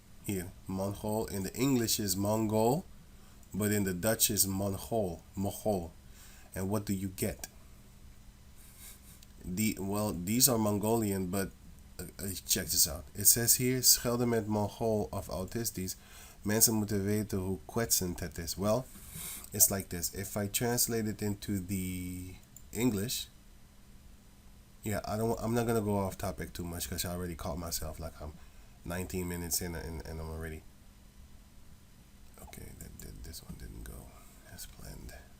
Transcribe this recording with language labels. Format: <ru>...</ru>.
<en>Here, Mongol in the English is Mongol, but in the Dutch is Mongol. And what do you get? These are Mongolian, but check this out. It says here,</en> <nl>Schelden met mongool of autisties. Mensen moeten weten hoe kwetsend het is.</nl> <en>Well, it's like this. If I translate it into the English, yeah, I'm not gonna go off topic too much because I already caught myself. Like I'm 19 minutes in and I'm already. Okay, this one didn't go as planned.</en>